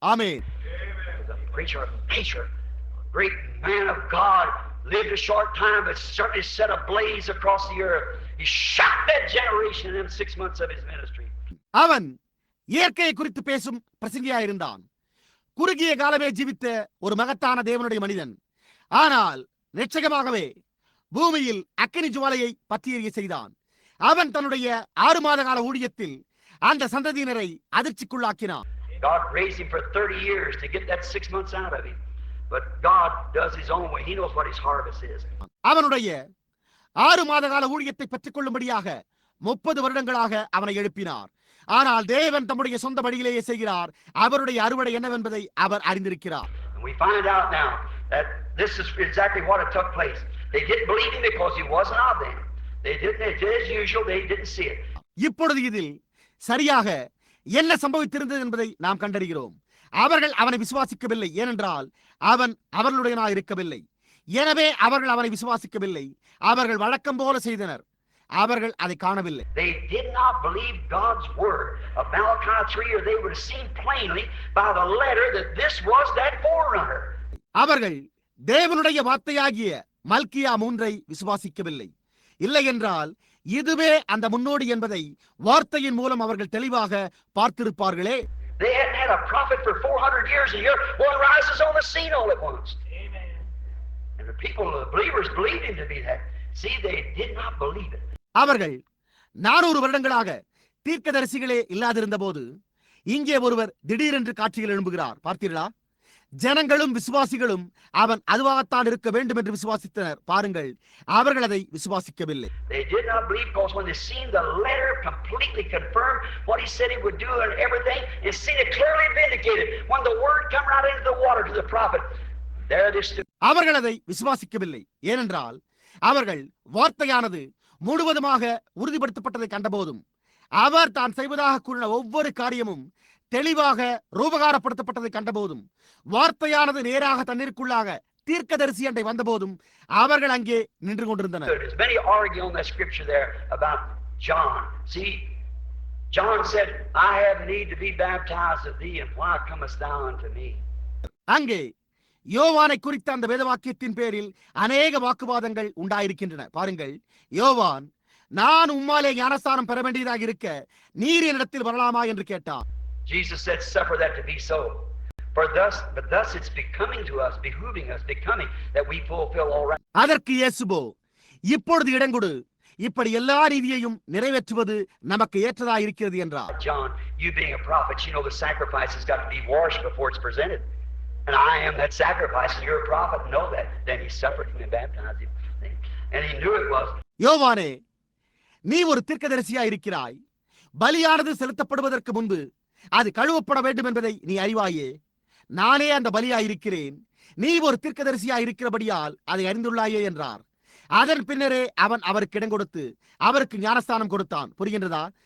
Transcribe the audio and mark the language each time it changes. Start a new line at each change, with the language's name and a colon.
Tamil: Amen.
English: The preacher of nature, great man of God, lived a short time, but certainly set a blaze across the earth. He shot that generation in them 6 months of his ministry.
Tamil: அவன் இயற்கையை குறித்து பேசும் பிரசங்கியாயிருந்தான். குறுகிய காலமே ஜீவித்த ஒரு மகத்தான தேவனுடைய மனிதன். ஆனால் நிச்சயமாகவே பூமியில் அக்கினி ஜுவாலையை பற்றி எரிய செய்தான். அவன் தன்னுடைய 6 மாத கால ஊழியத்தில் அந்த சந்ததியினரை அதிர்ச்சிக்குள்ளாக்கினான்.
English: God raised him for 30 years to get that 6 months out of him. But God does his own way. He knows what his harvest is.
Tamil: அவனுடைய 6 மாத கால ஊழியத்தை பெற்றுக் கொள்ளும்படியாக 30 வருடங்களாக அவனை எழுப்பினார். ஆனால் தேவன் தம்முடைய சொந்த வழியிலேயே செய்கிறார். அவருடைய அறுவடை என்னவென்பதை அவர் அறிந்திருக்கிறார்.
English: And we find out now that this is exactly what took place. They didn't believe him because he wasn't of them. They did as usual. They didn't see it.
Tamil: இப்பொழுது இதில் சரியாக என்ன சம்பவித்திருந்தது என்பதை நாம் கண்டறிகிறோம். அவர்கள் அவனை விசுவாசிக்கவில்லை. ஏனென்றால் அவன் அவர்களுடையனாய் இருக்கவில்லை. எனவே அவர்கள் அவனை விசுவாசிக்கவில்லை. அவர்கள் வழக்கம் போல செய்தனர். அவர்கள் அதை காணவில்லை.
English: They did not believe God's word of Malachi 3, or they would have seen plainly by the letter that this was that forerunner.
Tamil: அவர்கள் தேவனுடைய வார்த்தையாகிய மல்கியா 3 விசுவாசிக்கவில்லை. இல்லை என்றால் இதுவே அந்த முன்னோடி என்பதை வார்த்தையின் மூலம் அவர்கள் தெளிவாக பார்த்திருப்பார்களே.
English: They hadn't had a prophet for 400 years, and here one rises on the scene all at once. Amen. And the people, the believers, believed him to be that. See, they did not believe it.
Tamil: அவர்கள் 400 வருடங்களாக தீர்க்கதரிசிகளே இல்லாதிருந்த போது இங்கே ஒருவர் திடீரென்று காட்சியில் எழும்புகிறார். பார்த்தீர்களா? ஜனங்களும் விசுவாசிகளும் அவன் அதுவாகத்தான் இருக்க வேண்டும் என்று விசுவாசித்தனர். பாருங்கள், அவர்கள் அதை விசுவாசிக்கவில்லை.
English: They did not believe because when they seen the letter completely confirm what he said he would do and everything, and seen it clearly vindicated when the word come right into the water to the prophet, there they stood.
Tamil: அவர்கள் அதை விசுவாசிக்கவில்லை. ஏனென்றால் அவர்கள் வார்த்தையானது முழுவதுமாக உறுதிப்படுத்தப்பட்டதை கண்டபோதும், அவர் தான் செய்வதாக கூறின ஒவ்வொரு காரியமும் தெளிவாக ரூபகாரப்படுத்தப்பட்டதை கண்டபோதும், வார்த்தையானது நேராக தண்ணீருக்குள்ளாக தீர்க்கதரிசி அண்டை வந்தபோதும் அவர்கள் அங்கே நின்று கொண்டிருந்தனர்.
English: Many argue on that scripture there about John. See, John said, "I have need to be baptized of thee, and why comest thou unto me?"
Tamil: அங்கே யோவானை குறித்த அந்த வேதவாக்கியத்தின் பேரில் அநேக வாக்குவாதங்கள் உண்டாயிருக்கின்றன. பாருங்கள், யோவான், நான் உம்மாலே ஞானஸ்தானம் பெற வேண்டியதாக இருக்க நீர் என்னிடத்தில் வரலாமா என்று கேட்டான்.
English: Jesus said, "Suffer that to be so. But thus it's becoming to us, behooving us, becoming that we fulfill all right."
Tamil: அதற்கு இயேசுவோ, இப்பொழுது இடங்கொடு, இப்படி எல்லா நீதியையும் நிறைவேற்றுவது நமக்கு ஏற்றதா இருக்கிறது என்றார்.
English: John, you being a prophet, you know the sacrifice has got to be washed before it's presented. And I am that sacrifice, and you're a prophet, know that. Then he suffered him and baptized him. And he knew it was.
Tamil: யோவானே, நீ ஒரு தீர்க்கதரிசியா இருக்கிறாய். பலியானது செலுத்தப்படுவதற்கு முன்பு அது கழுவப்பட வேண்டும் என்பதை நீ அறிவாயே. நானே அந்த பலியாயிருக்கிறேன். நீ ஒரு தீர்க்கதரிசியா இருக்கிறபடியால் அதை அறிந்துள்ளாயே என்றார். அதன் பின்னரே அவன் அவருக்கு இடம் கொடுத்து அவருக்கு ஞானஸ்தானம் கொடுத்தான். புரிகின்றதா?